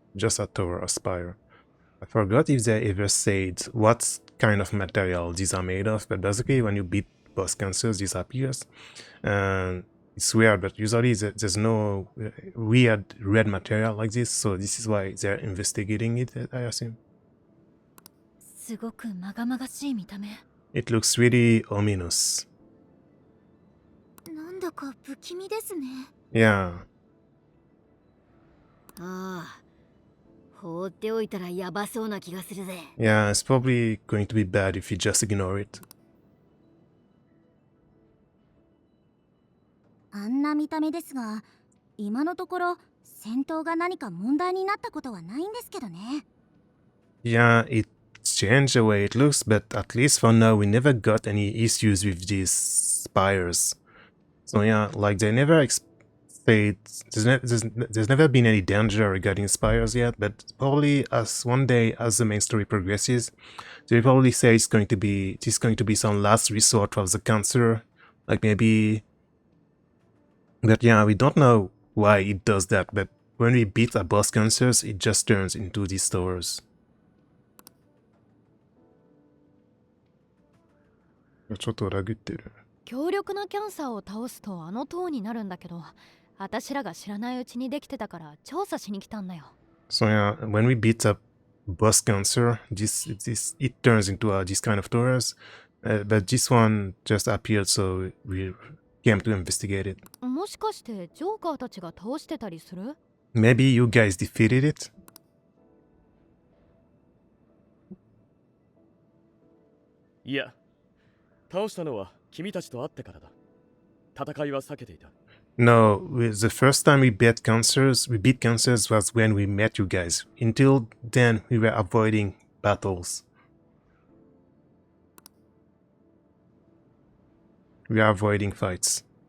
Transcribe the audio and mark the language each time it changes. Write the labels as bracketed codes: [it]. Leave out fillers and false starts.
[en] Just a tower, a spire. I forgot if they ever said what kind of material these are made of, but basically when you beat boss cancers, this appears. And it's weird, but usually there's no weird red material like this, so this is why they're investigating it, I assume. [ja] すごくまがまがしい見た目。 [en] It looks really ominous. [ja] なんだか不気味ですね。 [en] Yeah. [ja] ああ。放っておいたらやばそうな気がするぜ。 [en] Yeah, it's probably going to be bad if you just ignore it. [ja] あんな見た目ですが、今のところ戦闘が何か問題になったことはないんですけどね。 [en] Yeah, it changed the way it looks, but at least for now we never got any issues with these spires. So yeah, like they never said there's never been any danger regarding spires yet, but probably as one day as the main story progresses, they probably say it's going to be some last resort of the cancer, like maybe. But yeah, we don't know why it does that, but when we beat a boss cancers, it just turns into these towers. [ja] ちょっとラグってる。強力なキャンサーを倒すとあの塔になるんだけど、私らが知らないうちにできてたから調査しに来たんだよ。 [en] So yeah, when we beat up boss cancer, it turns into this kind of towers, but this one just appeared, so we came to investigate it. [ja] もしかしてジョーカーたちが倒してたりする？ [en] Maybe you guys defeated it? [ja] いや、倒したのは君たちと会ってからだ。戦いは避けていた。 [en] No, the first time we beat cancers was when we met you guys. Until then, we were avoiding battles. We are avoiding fights.